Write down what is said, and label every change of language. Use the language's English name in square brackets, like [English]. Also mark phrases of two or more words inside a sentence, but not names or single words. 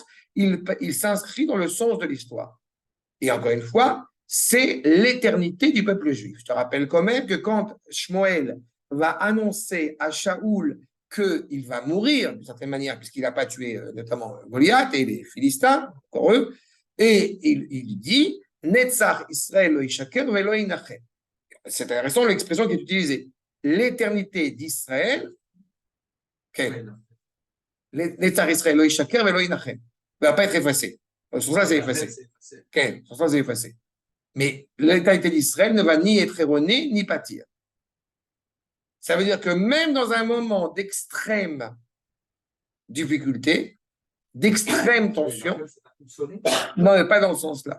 [French] Il s'inscrit dans le sens de l'histoire. Et encore une fois, c'est l'éternité du peuple juif. Je te rappelle quand même que quand Shmuel va annoncer à Shaoul qu'il va mourir, d'une certaine manière, puisqu'il n'a pas tué notamment Goliath et les Philistins, encore eux, et il dit « [Hebrew] נצח ישראל לא ישקר ולא ינחם ». [French] C'est intéressant l'expression qui est utilisée. L'éternité d'Israël, [Hebrew] נצח ישראל לא ישקר ולא ינחם, [French] ne va pas être effacé. Sur ça, c'est effacé. Sur ça, c'est effacé. Mais l'éternité d'Israël ne va ni être erronée, ni pâtir. Ça veut dire que même dans un moment d'extrême difficulté, d'extrême tension, non, mais pas dans ce sens-là.